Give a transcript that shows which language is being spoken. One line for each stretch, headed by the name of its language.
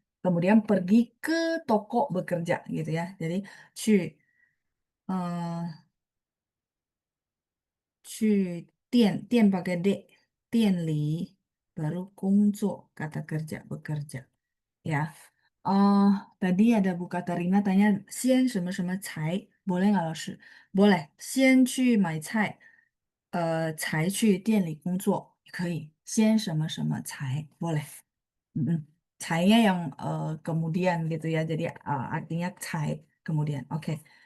Indonesian: Kemudian pergi ke toko bekerja gitu ya. Jadi 去 去店 pakai D, 店里 baru 工作 kata kerja bekerja ya. eh Tadi ada Bu Katarina tanya 先什么什么才 boleh nggak Laoshi? Boleh
Chinese: 先去买菜才去店里工作可以先什么什么才boleh. Mm-mm.
Indonesian: Cainya yang kemudian gitu ya. Jadi artinya cai kemudian. Oke.